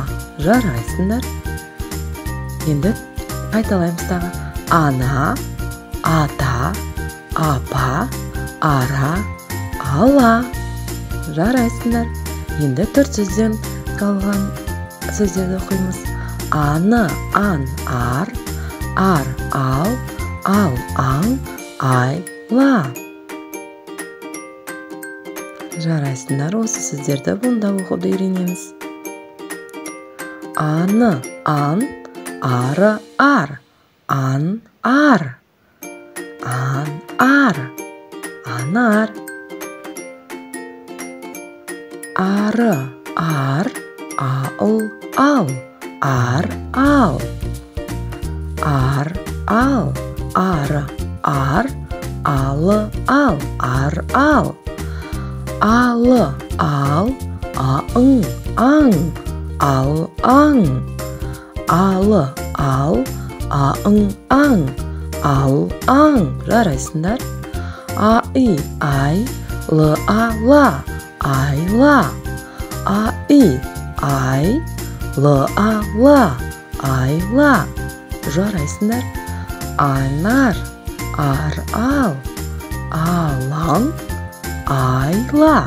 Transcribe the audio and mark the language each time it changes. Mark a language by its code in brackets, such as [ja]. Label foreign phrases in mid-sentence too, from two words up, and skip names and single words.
[kk] Жарайсыңдар. Енді қайталаймыз тағы. Ана, ата, апа, ара, ала. Жарайсыңдар. Енді төрт сөзден қалған сөздерді оқимыз. Аны, ан, ар, ал, аң, айла. Жарайсыңдар, осы сөздерді буындап оқуды үйренеміз. Аны, ан, ары, ар, ан, ар, анар. Ары, ар, ал, ар, ал, ары, ар, алы, ал, ар, ал, алы, ал, аң, аң, алы, ал, аң. Жарайсыңдар. Ай, ла, айла, айла. Жарайсыңдар. Анар, ал, алаң, айла.